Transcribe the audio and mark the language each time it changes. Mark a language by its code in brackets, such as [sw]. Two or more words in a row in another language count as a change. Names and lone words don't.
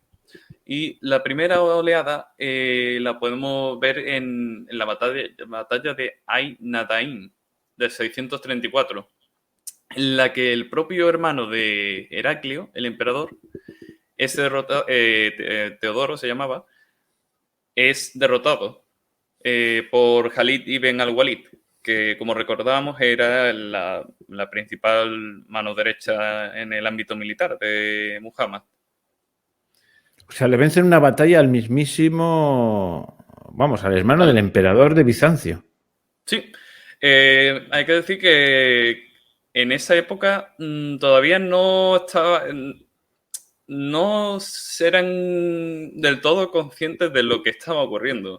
[es] Y la primera oleada la podemos ver en la batalla de Ain Nadain de 634, en la que el propio hermano de Heraclio, el emperador, es derrotado, Teodoro se llamaba, es derrotado por Khalid ibn al-Walid, que como recordábamos era la principal mano derecha en el ámbito militar de Muhammad. O sea, le vencen una batalla al mismísimo, vamos, al hermano del emperador de Bizancio. Sí, hay que decir que en esa época todavía no eran del todo conscientes de lo que estaba ocurriendo.